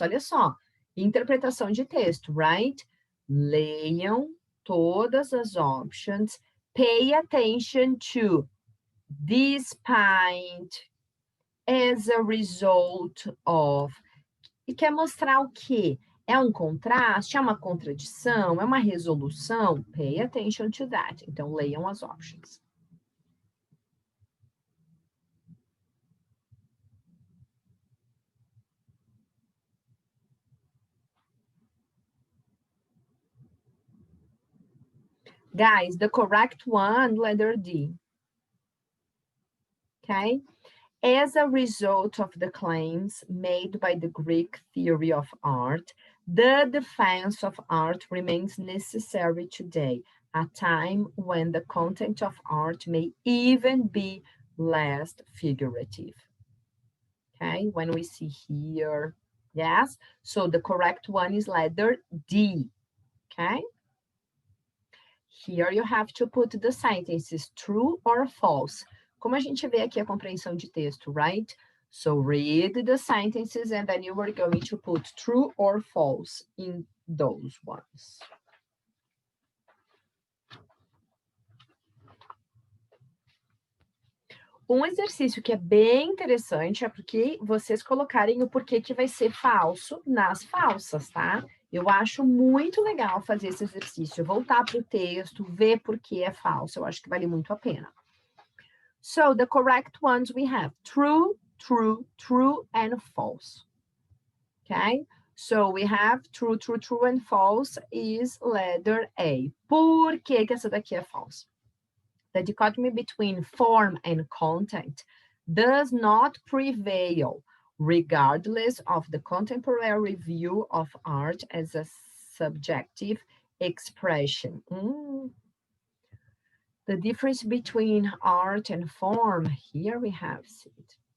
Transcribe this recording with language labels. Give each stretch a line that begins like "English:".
Portuguese: Olha só, interpretação de texto, right? Leiam todas as options.
English: Pay attention to despite, as a result of.
Portuguese: E quer mostrar o quê? É um contraste? É uma contradição? É uma resolução?
English: Pay attention to that.
Portuguese: Então, leiam as
English: options. Guys, the correct one, letter D. Okay? As a result of the claims made by the Greek theory of art, the defense of art remains necessary today, a time when the content of art may even be less figurative. Okay, when we see here, yes, so the correct one is letter D, okay? Here you have to put the sentences true or false.
Portuguese: Como a gente vê aqui a compreensão de texto, right?
English: So read the sentences and then you are going to put true or false in those ones.
Portuguese: Um exercício que é bem interessante é porque vocês colocarem o porquê que vai ser falso nas falsas, tá? Eu acho muito legal fazer esse exercício, voltar para o texto, ver por que é falso, eu acho que vale muito a pena.
English: So, the correct ones we have true, true, true, and false. Okay? So, we have true, true, true, and false is letter A.
Portuguese: Por que que essa daqui é falsa?
English: The dichotomy between form and content does not prevail, regardless of the contemporary view of art as a subjective expression. The difference between art and form, here we have it.